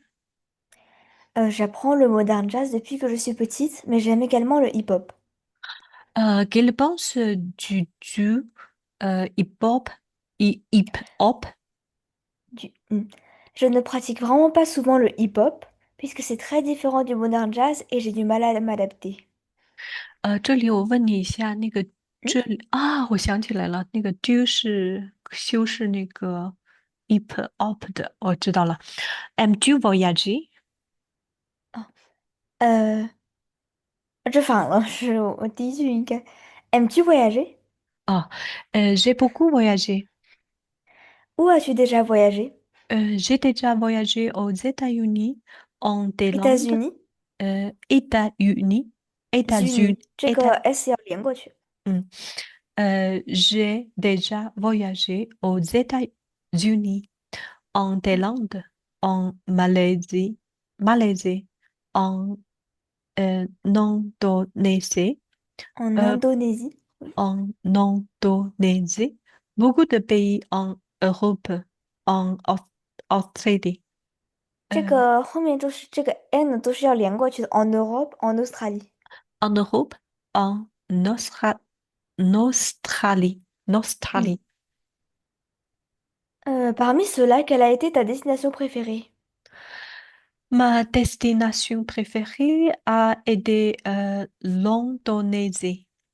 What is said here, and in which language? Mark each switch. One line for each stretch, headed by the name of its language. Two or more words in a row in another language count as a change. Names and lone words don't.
French: J'apprends le modern jazz depuis que je suis petite, mais j'aime également le hip-hop. Quelle penses-tu hip-hop, hip-hop? Hmm. Je ne pratique vraiment pas souvent le hip-hop, puisque c'est très différent du modern jazz et j'ai du mal à m'adapter.
Chinese: 这里我问你一下，那个 Hmm? 这里啊，我想起来了，那个丢是修是那个 hip-hop 的，我知道了。
French: Aimes-tu voyager？
Chinese: 啊这反了，是我第一句应该。
French: Aimes-tu voyager? Ah, j'ai beaucoup voyagé. Où as-tu déjà voyagé? J'ai déjà voyagé aux États-Unis, en Thaïlande, États-Unis? États-Unis, États-Unis, Unis.
Chinese: 这个
French: États,
Chinese: S 要连过去。 hmm.
French: J'ai déjà voyagé aux États-Unis, en Thaïlande, en Malaisie, en Indonésie, En euh, Indonésie. Oui. en Indonésie, beaucoup de pays en Europe, en Australie,
Chinese: 这个后面都是这个 N 都是要连过去的。
French: En Europe, en Australie. en Europe, en Australie, Hmm. Australie. Parmi ceux-là, quelle a été ta destination préférée? Ma destination préférée a été l'Indonésie.